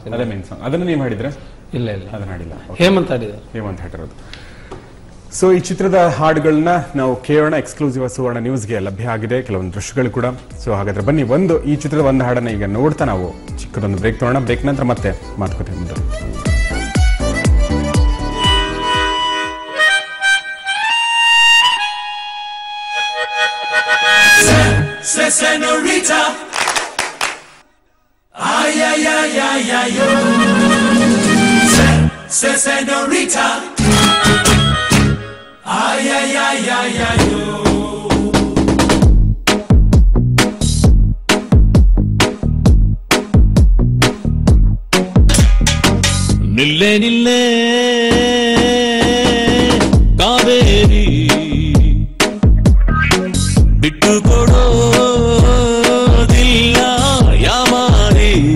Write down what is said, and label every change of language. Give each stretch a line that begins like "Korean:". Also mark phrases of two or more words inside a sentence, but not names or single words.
Kannada: ಅದೇ
English: main song.
Kannada: ಅದನ್ನ ನೀವು ಹಾಡಿದ್ರೆ? ಇಲ್ಲ, ಅದನ್ನ ಹಾಡಿಲ್ಲ, ಹೇಮಂತ್ ಹಾಡಿದ್ದಾರೆ. ಹೇಮಂತ್ ಹಾಡಿರೋದು. ಸೊ ಈ ಚಿತ್ರದ ಹಾಡುಗಳನ್ನ ನಾವು ಕೇಳೋಣ. ಎಕ್ಸ್ಕ್ಲೂಸಿವ್ ಸುವರ್ಣ ನ್ಯೂಸ್ಗೆ ಲಭ್ಯ ಆಗಿದೆ ಕೆಲವೊಂದು ದೃಶ್ಯಗಳು ಕೂಡ. ಸೊ ಹಾಗಾದ್ರೆ ಬನ್ನಿ, ಈ ಚಿತ್ರದ ಒಂದು ಹಾಡನ್ನ ಈಗ ನೋಡ್ತಾ ನಾವು ಚಿಕ್ಕದೊಂದು ಬ್ರೇಕ್ ತಗೋಣ. ಬ್ರೇಕ್ ನಂತರ ಮತ್ತೆ ಮಾತುಕತೆ ಮುಂದೆ.
Spanish: Senorita, ay ay ay ay ay yo. Senorita, ay ay ay ay ay yo.
Kannada: ನಿಲ್ಲೆ ನಿಲ್ಲೆ ಕಾವೇರಿ ಬಿಟ್ಟು ಕೊಡೋದಿಲ್ಲ ಯಾವಾರಿ.